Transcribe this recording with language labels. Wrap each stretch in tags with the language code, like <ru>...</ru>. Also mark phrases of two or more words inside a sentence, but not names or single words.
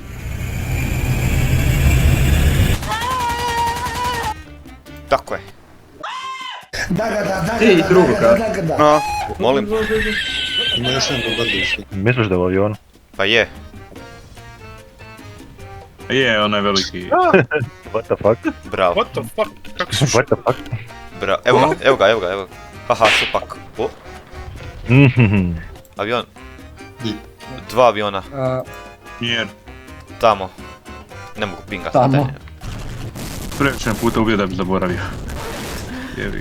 <hr>Tako je. Ti druga. No, molim. Misliš da je u avionu? Pa je. Je, onaj veliki.</hr> <en>What the fuck?</en> <hr>Bravo.</hr> <en>What the fuck?</en> <hr>Kako su</hr> <en>What the fuck?</en> <hr>Bravo. Evo ga. Haha, šupak. O, Mhm. avion. Dva aviona. Jer, Tamo. Ne mogu pingat. Tamo. previše puta ubio da bi zaboravio. Jevi.</hr>